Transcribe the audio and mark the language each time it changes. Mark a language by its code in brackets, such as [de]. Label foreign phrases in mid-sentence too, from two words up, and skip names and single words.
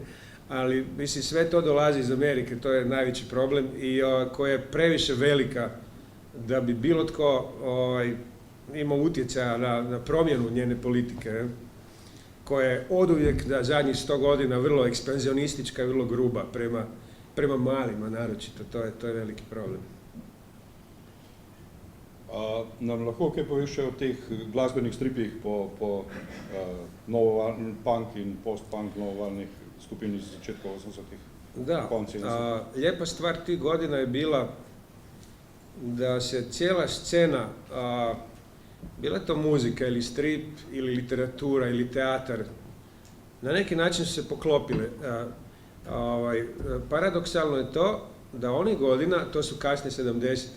[hr] Ali mislim sve to dolazi iz Amerike, to je najveći problem i koja je previše velika da bi bilo tko imao utjecaja na promjenu njene politike, koja je oduvijek da zadnjih 100 godina vrlo ekspanzionistička i vrlo gruba prema malima naročito, to je veliki problem. [sl] A nam lahko kaj poveš še o teh glasbenih stripih po punk in post-punk novovalnih skupin iz začetka 80-ih? [hr] Da, lijepa stvar tih godina je bila da se cijela scena, bila to muzika ili strip ili literatura ili teatar, na neki način su se poklopile. Paradoksalno je to da onih godina, to su kasne 70.